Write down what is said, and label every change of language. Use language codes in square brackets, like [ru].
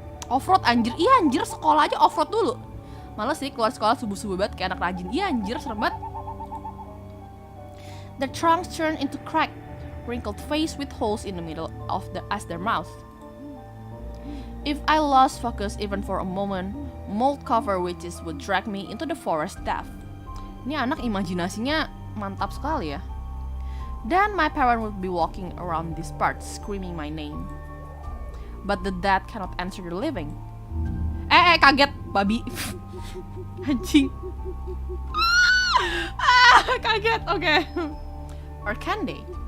[id] Off-road anjir, iya anjir, sekolah aja off-road dulu. Males sih keluar sekolah subuh-subuh banget kayak anak rajin. Iya anjir, serem banget. [en] Their trunks turned into cracked, wrinkled face with holes in the middle of their mouth. If I lost focus even for a moment, mold-covered witches would drag me into the forest depth. [id] Ini anak imajinasinya mantap sekali ya. [en] Then my parent would be walking around this part, screaming my name. But the dead cannot answer the living. [id] Kaget, babi. Anjing. Kaget. Oke. [en] Or can they?